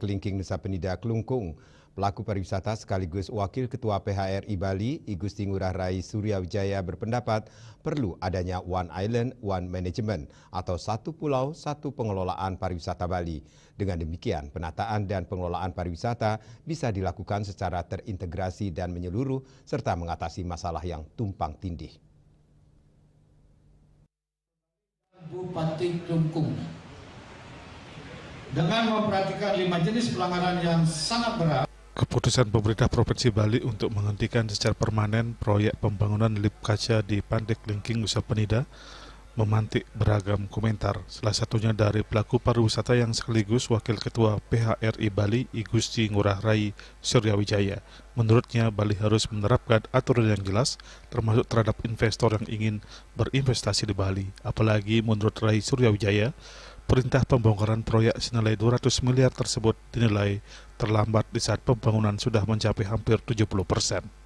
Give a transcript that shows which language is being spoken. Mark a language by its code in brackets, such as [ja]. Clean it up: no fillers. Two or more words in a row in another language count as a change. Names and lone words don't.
[id] Kelingking Nusa Penida Kelungkung, pelaku pariwisata sekaligus Wakil Ketua PHRI Bali, I Gusti Ngurah Rai Suryawijaya berpendapat perlu adanya [en] One Island, One Management [id] atau satu pulau, satu pengelolaan pariwisata Bali. Dengan demikian, penataan dan pengelolaan pariwisata bisa dilakukan secara terintegrasi dan menyeluruh serta mengatasi masalah yang tumpang tindih. Bupati Kelungkung dengan memperhatikan 5 jenis pelanggaran yang sangat berat. Keputusan pemerintah Provinsi Bali untuk menghentikan secara permanen proyek pembangunan lip kaca di Pantai Kelingking Nusa Penida memantik beragam komentar, salah satunya dari pelaku pariwisata yang sekaligus Wakil Ketua PHRI Bali, I Gusti Ngurah Rai Suryawijaya. Menurutnya, Bali harus menerapkan aturan yang jelas, termasuk terhadap investor yang ingin berinvestasi di Bali. Apalagi menurut Rai Suryawijaya, perintah pembongkaran proyek senilai 200 miliar tersebut dinilai terlambat di saat pembangunan sudah mencapai hampir 70%.